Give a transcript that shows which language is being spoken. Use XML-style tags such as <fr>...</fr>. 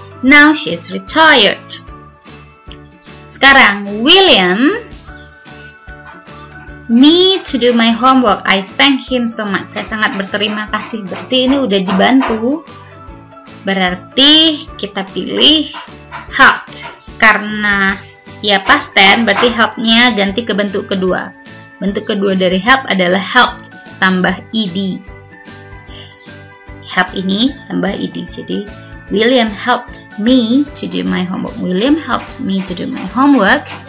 <en>Now she's retired.</en> <id>Sekarang,</id> <en>William me to do my homework. I thank him so much.</en> <id>Saya sangat berterima kasih. Berarti ini udah dibantu. Berarti kita pilih helped. Karena dia past tense, berarti helpnya ganti ke bentuk kedua. Bentuk kedua dari help adalah helped tambah ed. Help ini tambah ed.</id> <en>Jadi William helped me to do my homework. William helped me to do my homework.</en>